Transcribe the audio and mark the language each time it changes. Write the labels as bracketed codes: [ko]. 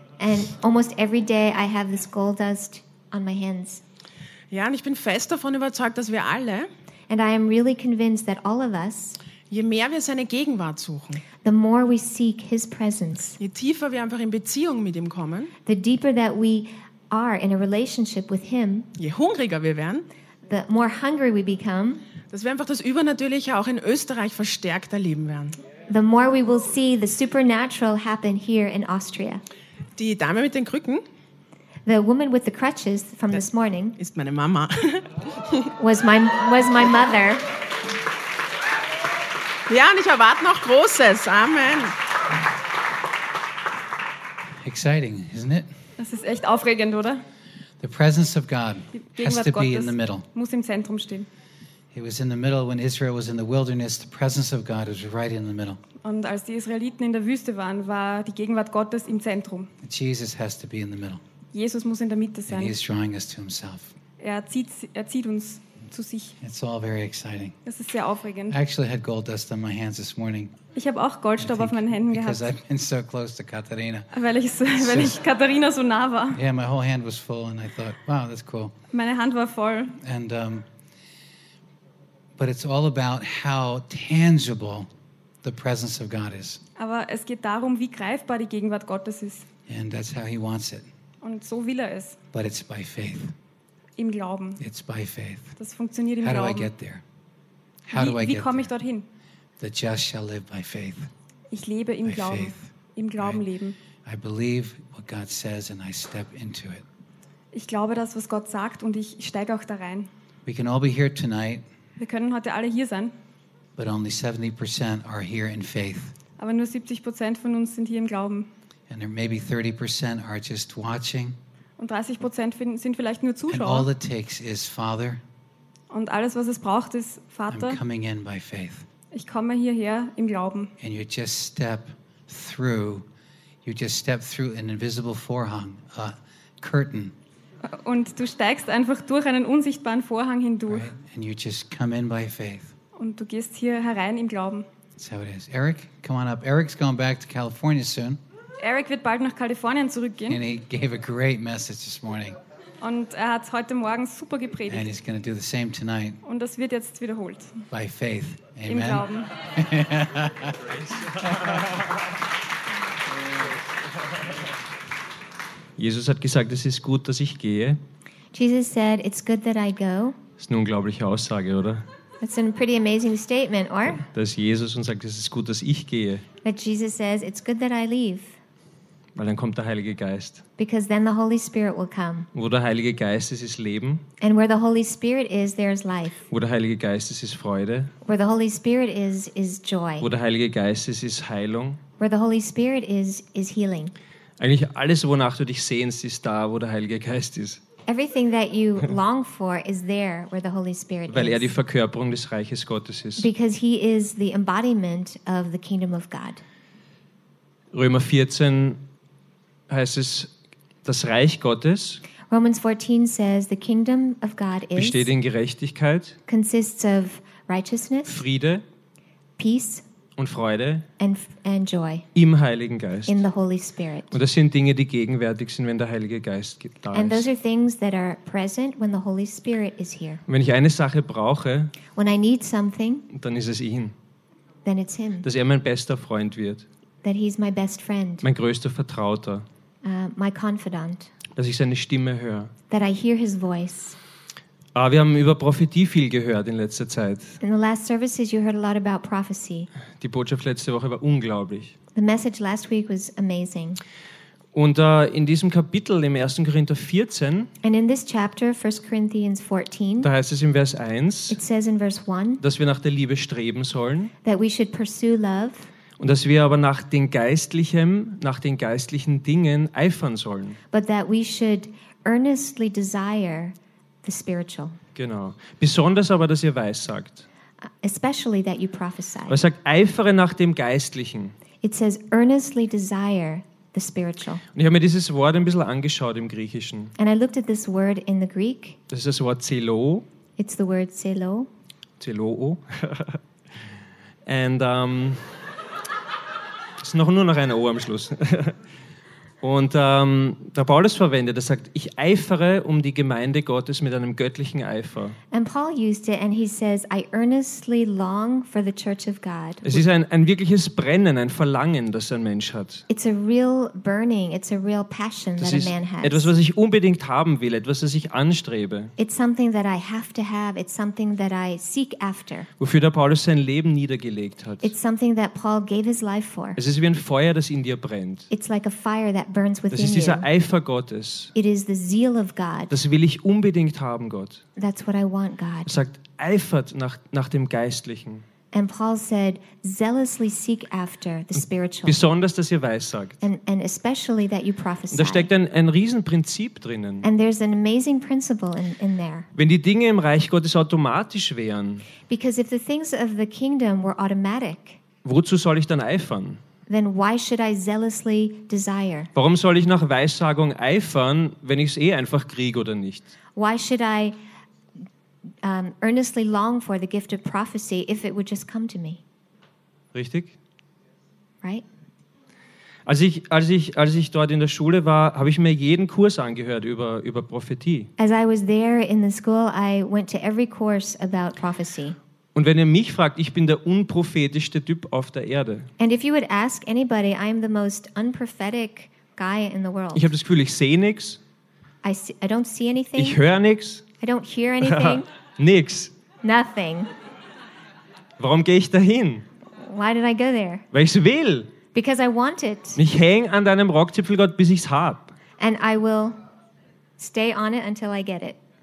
[en] And almost every day I have this gold dust on my hands. [de] Ja, und ich bin fest davon überzeugt, dass wir alle, [en] and I am really convinced that all of us, [de] je mehr wir seine Gegenwart suchen, [en] the more we seek his presence, [de] je tiefer wir einfach in Beziehung mit ihm kommen, [en] the deeper that we are in a relationship with him, [de] je hungriger wir werden, [en] the more hungry we become, [de] dass wir einfach das Übernatürliche auch in Österreich verstärkt erleben werden. [en] The more we will see the supernatural happen here in Austria. [de] Die Dame mit den Krücken, [en] the woman with the crutches from this morning, [de] ist meine Mama. [en] was my mother. [de] Ja, und ich erwarte noch Großes. [en] Amen. Exciting, isn't it? [de] Das ist echt aufregend, oder? [en] The presence of God has to be in the middle. [de] Muss im Zentrum stehen. [en] It was in the middle when Israel was in the wilderness. The presence of God was right in the middle. [de] Und als die Israeliten in der Wüste waren, war die Gegenwart Gottes im Zentrum. [en] Jesus has to be in the middle. [de] Jesus muss in der Mitte sein. [en] And he is drawing us to himself. [de] Er zieht uns zu sich. [en] It's all very exciting. [de] Das ist sehr aufregend. [en] I actually had gold dust on my hands this morning. [de] Ich habe auch Goldstaub auf meinen Händen gehabt. [en] Because I've been so close to Katharina. [de] Weil ich Katharina so nah war. [en] Yeah, my whole hand was full, and I thought, wow, that's cool. [de] Meine Hand war voll. [en] And but it's all about how tangible the presence of God is. [de] Aber es geht darum, wie greifbar die Gegenwart Gottes ist. [en] And that's how he wants it. [de] Und so will er es. [en] But it's by faith. [de] Im Glauben. [en] It's by faith. [de] Das funktioniert im [en] how [de] Glauben. [en] How do I get there? [de] Wie komme ich dorthin? [en] The just shall live by faith. [de] Ich lebe im [en] by [de] Glauben. [en] Faith. [de] Im Glauben leben. [en] I believe what God says and I step into it. [de] Ich glaube das, was Gott sagt, und ich steige auch da rein. [en] We can all be here tonight. [de] Wir können heute alle hier sein. [en] But only 70% are here in faith. [de] Aber nur 70% von uns sind hier im Glauben. [en] And there may be 30% are just watching. [de] Und 30% sind vielleicht nur Zuschauer. [en] And all it takes is Father. [de] Und alles, was es braucht, ist Vater. [en] I'm coming in by faith. [de] Ich komme hierher im Glauben. [en] And you just step through. You just step through an invisible Vorhang, a curtain. [de] Und du steigst einfach durch einen unsichtbaren Vorhang hindurch. [en] Right? And you just come in by faith. [de] Und du gehst hier herein im Glauben. [en] That's how it is. Eric, come on up. Eric's going back to California soon. [de] Eric wird bald nach Kalifornien zurückgehen. [en] And he gave a great message this morning. [de] Und er hat heute Morgen super gepredigt. [en] And he's going to do the same tonight. [de] Und das wird jetzt wiederholt. [en] By faith. Amen. [de] Im Glauben. Jesus hat gesagt, es ist gut, dass ich gehe. [en] Jesus said, it's good that I go. [de] Das ist eine unglaubliche Aussage, oder? [en] That's a pretty amazing statement, or? [de] Dass Jesus uns sagt, es ist gut, dass ich gehe. [en] But Jesus says, it's good that I leave. [de] Weil dann kommt der Heilige Geist. [en] Because then the Holy Spirit will come. [de] Wo der Heilige Geist ist, ist Leben. [en] And where the Holy Spirit is, there is life. [de] Wo der Heilige Geist ist, ist Freude. [en] Where the Holy Spirit is joy. [de] Wo der Heilige Geist ist, ist Heilung. [en] Where the Holy Spirit is healing. [de] Eigentlich alles, wonach du dich sehnst, ist da, wo der Heilige Geist ist. [en] Everything that you long for is there where the Holy Spirit is. [de] Weil er die Verkörperung des Reiches Gottes ist. [en] Because he is the embodiment of the kingdom of God. [de] Römer 14 heißt es, das Reich Gottes. [en] Romans 14 says the kingdom of God is. [de] Besteht in Gerechtigkeit. [en] Consists of righteousness. [de] Friede. [en] Peace. [de] Und Freude [en] and joy [de] im Heiligen Geist. [en] In the Holy Spirit. [de] Und das sind Dinge, die gegenwärtig sind, wenn der Heilige Geist da ist. [en] And those are things that are present when the Holy Spirit is here. [de] Und wenn ich eine Sache brauche, [en] when I need something, [de] dann ist es ihn. [en] Then it's him. [de] Dass er mein bester Freund wird. [en] that he's my best friend. [de] Mein größter Vertrauter. [en] My confidant. [de] Dass ich seine Stimme höre. [en] That I hear his voice. [de] Wir haben über Prophetie viel gehört in letzter Zeit. [en] In the last services you heard a lot about prophecy. [de] Die Botschaft letzte Woche war unglaublich. [en] The message last week was amazing. [de] Und in diesem Kapitel, im 1. Korinther 14, [en] and in this chapter, 1 Corinthians 14, [de] da heißt es im Vers 1, [en] it says in verse 1, [de] dass wir nach der Liebe streben sollen, [en] that we should pursue love, [de] und dass wir aber nach den geistlichen Dingen eifern sollen. [en] But that we should earnestly desire the spiritual. [de] Genau. Besonders aber, dass ihr weissagt. [en] Especially that you prophesy. [de] Er sagt, eifere nach dem Geistlichen. [en] It says, earnestly desire the spiritual. [de] Und ich habe mir dieses Wort ein bisschen angeschaut im Griechischen. [en] And I looked at this word in the Greek. [de] Das ist das Wort zelo. [en] It's the word zelo. Zelo. And [de] es ist nur noch ein O am Schluss. Und der Paulus verwendet, er sagt, ich eifere um die Gemeinde Gottes mit einem göttlichen Eifer. [en] And Paul used it and he says, I earnestly long for the church of God. [de] Es ist ein wirkliches Brennen, ein Verlangen, das ein Mensch hat. [en] It's a real burning, it's a real passion [de] das [en] that a man has. [de] Etwas, was ich unbedingt haben will, etwas, das ich anstrebe. [en] It's something that I have to have, it's something that I seek after. [de] Wofür der Paulus sein Leben niedergelegt hat. [en] It's something that Paul gave his life for. [de] Es ist wie ein Feuer, das in dir brennt. [en] It's like a fire that burns within [de] das ist dieser Eifer Gottes. [en] It is the zeal of God. [de] Das will ich unbedingt haben, Gott. [en] That's what I want, God. [de] Er sagt, eifert nach dem Geistlichen. [en] And Paul said, zealously seek after the spiritual. [de] Besonders, dass ihr weissagt. [en] And especially that you prophesy. [de] Da steckt ein Riesenprinzip drinnen. [en] And there's an amazing principle in there. [de] Wenn die Dinge im Reich Gottes automatisch wären, [en] because if the things of the kingdom were automatic, [de] wozu soll ich dann eifern? [en] Then why should I zealously desire? [de] Warum soll ich nach Weissagung eifern, wenn ich es eh einfach kriege oder nicht? [en] Why should I earnestly long for the gift of prophecy if it would just come to me? [de] Richtig? [en] Right? [de] Als ich dort in der Schule war, habe ich mir jeden Kurs angehört über Prophetie. [en] As I was there in the school, I went to every course about prophecy. [de] Und wenn ihr mich fragt, ich bin der unprophetischste Typ auf der Erde. [en] And if you would ask anybody, I am the most unprophetic guy in the world. [de] Ich habe das Gefühl, ich sehe nichts. [en] I don't see anything. [de] Ich höre nichts. [en] I don't hear anything. [de] Nichts. [en] Nothing. [de] Warum gehe ich dahin? [en] Why did I go there? [de] Weil ich es will. [en] Because I want it. [de] Ich häng an deinem Rockzipfel, Gott, bis ich es hab. [en] And I will stay on it until I get it.